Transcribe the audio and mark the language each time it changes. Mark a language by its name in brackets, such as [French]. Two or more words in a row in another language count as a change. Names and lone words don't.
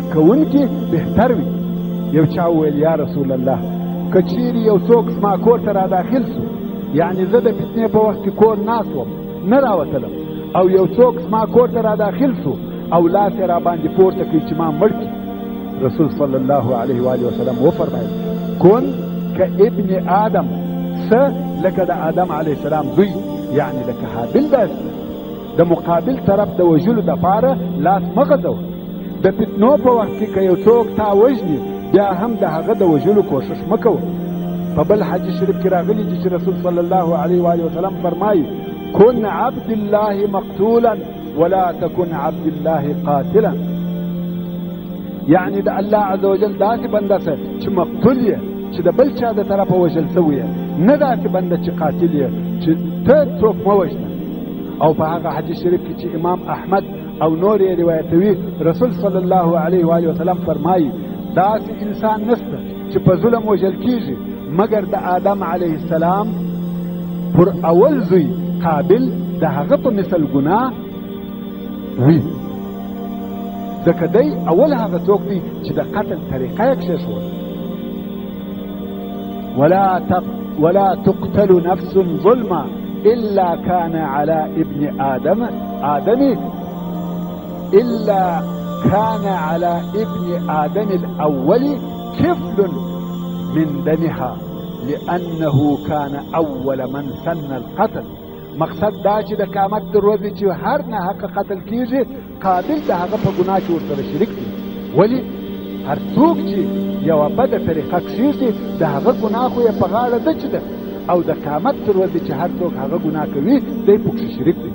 [Pashto] کوونکي بهتر وي یو چا وویل [Arabic] یا رسول الله [Pashto] که چیرې یو څوک زما کور ته را داخل سو یعنی زه د فتنې په وخت کې کور ناست وم نه راوتلم او یو څوک زما کور ته را داخل سو او لاس یې را باندې پورته کړي چې ما مړ کړي رسول [Arabic] صلی الله علیه و آله وسلم [Pashto] وفرمایل [Arabic] کن كابن آدم [Pashto] لکه د آدم [Arabic] علیه السلام [Pashto] زوی، یعنی لکه حابل داسې د مقابل طرف د وژلو دپاره لاس مه غځوه. د فتنو په وخت کې که یو څوک تا وژني بیا هم د هغه د وژلو کوشش مه کوه. په بل حدیث شریف کې راغلي دي چې رسول [Arabic] صلی الله علیه و وسلم [Pashto] فرمایي [Arabic] کن عبد الله مقتولا ولا تكن عبد الله قاتلا، [Pashto] یعنی د الله [Arabic] عز وجل [Pashto] داسې بنده سه چې مقتول یې، چې د بل چا د طرفه وژل سوی یې، نه داسې بنده چې قاتل یې چې ته څوک مه وژنه. او په هغه حدیث شریف کې چې امام احمد او نور یې روایتوي، رسول [Arabic] صلی الله علیه و وسلم [Pashto] فرمایي داسې انسان نشته چې په ظلم وژل کیږي مګر د آدم [Arabic] علیه السلام [Pashto] پر اول زوی قابل د هغه په مثل ګناه وي، ځکه دی اول هغه څوک دی چې د قتل طریقه یې کښېښوله. [Arabic] ولا تقتل نفس ظلما إلا كان على ابن آدم إلا كان على ابن آدم الأول كفل من دمها لأنه كان أول من سن القتل. [Pashto] مقصد دا چې د قیامت تر ورځې چې هر نه حق قتل کیږي قابل د هغه په ګناه کې ورسره شریک دی. ولې هر څوک چې یوه بده طریقه کښېږدي د هغه ګناه خو یې په غاړه ده چې ده، او د قیامت تر ورځې چې هر څوک هغه ګناه کوي دی پکښې شریک دی.